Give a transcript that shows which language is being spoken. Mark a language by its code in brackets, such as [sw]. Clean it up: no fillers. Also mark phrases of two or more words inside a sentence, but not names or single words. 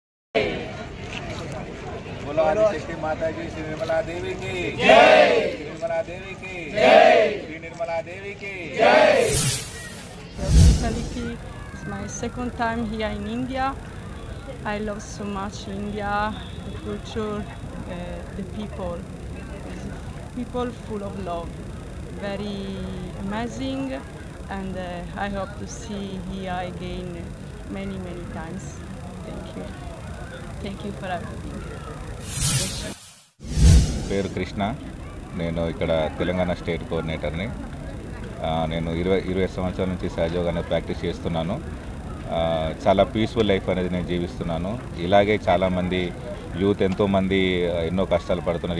[hi] बोलो आदिशक्ति माता जी श्री निर्मला देवी की जय, निर्मला देवी की जय, श्री निर्मला देवी की जय. [en] It's my second time here in India. I love so much India, the culture, the people. People full of love, very amazing, and I hope to see here again many times. Thank you for everything. [te] పేరు కృష్ణ. నేను ఇక్కడ తెలంగాణ [en] state coordinator. [te] నేను 20 సంవత్సరాల నుంచి సహజయోగాన్ని ప్రాక్టీస్ చేస్తున్నాను. చాలా [en] peaceful life [te] అనేది నేను జీవిస్తున్నాను. ఇలాగే చాలామంది యూత్ ఎంతోమంది ఎన్నో కష్టాలు పడుతున్నారు.